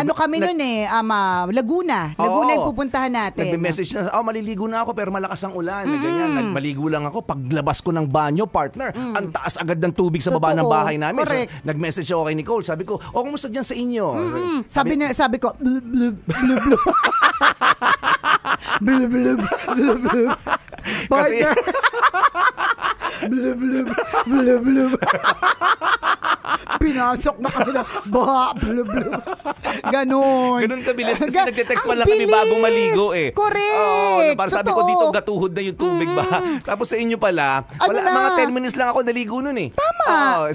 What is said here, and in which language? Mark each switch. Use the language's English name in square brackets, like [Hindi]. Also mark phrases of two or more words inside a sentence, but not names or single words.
[Filipino] Kami nun Laguna yung pupuntahan natin. Nagme-message na, maliligo na ako pero malakas ang ulan. Ganyan, maligo lang ako. Paglabas ko ng banyo, partner, ang taas agad ng tubig sa baba ng bahay namin. So, nag-message ako kay Nicole. Sabi ko, kumusta dyan sa inyo? Sabi ko, blub, blub, blub, blub. Blub, blub, blub, blub. Partner. Blub, blub, blub, blub. Pinasok na kami na baha, blub, blub. Ganon kabilis kasi nagte-text pa lang kami bago maligo Correct. Para sabi ko dito gatuhod na yung tubig ba. Tapos sa inyo pala, mga 10 minutes lang ako naligo nun Tama.